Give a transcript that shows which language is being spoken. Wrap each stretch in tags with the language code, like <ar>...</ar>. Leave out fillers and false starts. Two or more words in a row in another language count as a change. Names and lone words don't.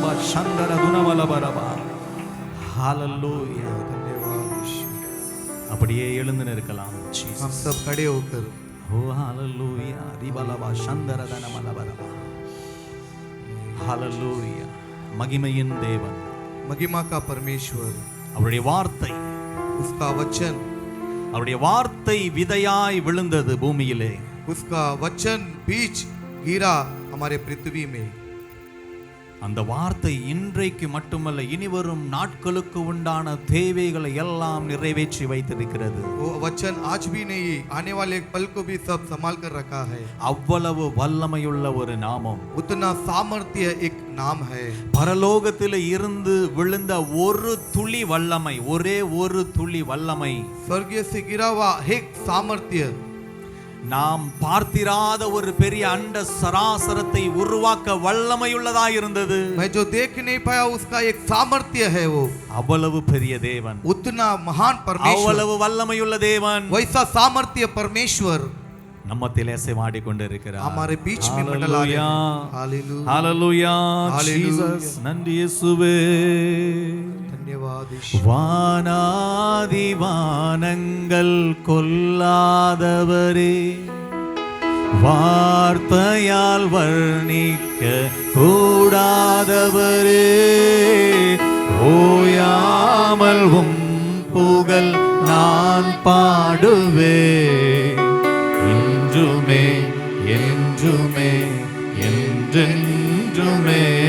<ta>சந்தர துனவலபரபா. ஹalleluya. அப்படியே எழுந்து நிற்கலாம்.</ta> <hi>हम सब खड़े होकर ஓ ஹalleluya. ரிபலபா சந்தர தனமலபரபா.</hi> <ta>ஹalleluya. மகிமையின் தேவன்,</ta> <hi>महिमा का परमेश्वर,</hi> <ta>அவருடைய வார்த்தை,</ta> <hi>उसका वचन,</hi> <ta>அவருடைய வார்த்தை விதையாய் விழுந்தது பூமியிலே.</ta> <hi>उसका वचन बीज गिरा हमारे पृथ्वी में.</hi> <ta>அந்த வார்த்தை இன்றைக்கு மட்டுமல்ல, இனிவரும் நாட்களுக்கு உண்டான தேவைகளை எல்லாம் நிறைவேற்றி வைத்திருக்கிறது.</ta> <hi>वो वचन आज भी नहीं, आने वाले पल को भी सब संभाल कर रखा है.</hi> <ta>அவ்வளவு வல்லமையுள்ள ஒரு நாமம்,</ta> <hi>उतना सामर्थ्य एक नाम है.</hi> <ta>பரலோகத்தில் இருந்து விழுந்த ஒரு துளி வல்லமை, ஒரே ஒரு துளி வல்லமை,</ta> <hi>स्वर्गीय से गिरा हुआ एक सामर्थ्य,</hi> <ta>நாம் பார்த்திராத ஒரு பெரிய அண்ட சராசரத்தை உருவாக்க வல்லமையுள்ளதாய் இருந்தது.</ta> <hi>मैं जो देख नहीं पाया उसका एक सामर्थ्य है. वो</hi> <ta>அவ்வளவு பெரிய தேவன்,</ta> <hi>उतना महान परमेश्वर,</hi> <ta>அவ்வளவு வல்லமையுள்ள தேவன்</ta> <hi>वैसा सामर्थ्य परमेश्वर</hi> <ta>நம்மத்திலே சேவாடி கொண்டிருக்கிறார்.</ta> <hi>हमारे बीच में मंडला रहे हैं. हालेलुया,</hi> <ta>ஹalleluya. Hallelujah. ஜீசஸ், நன்றி இயேசுவே.</ta> <hi>धन्यवाद.</hi> <ta>வானாதி வானங்கள் கொல்லாதவரே, வார்த்தையால் வர்ணிக்க கூடாதவரே, ஓயாமல் உம் புகழ் நான் பாடுவேன், என்றுமே என்றுமே என்றென்றுமே.</ta>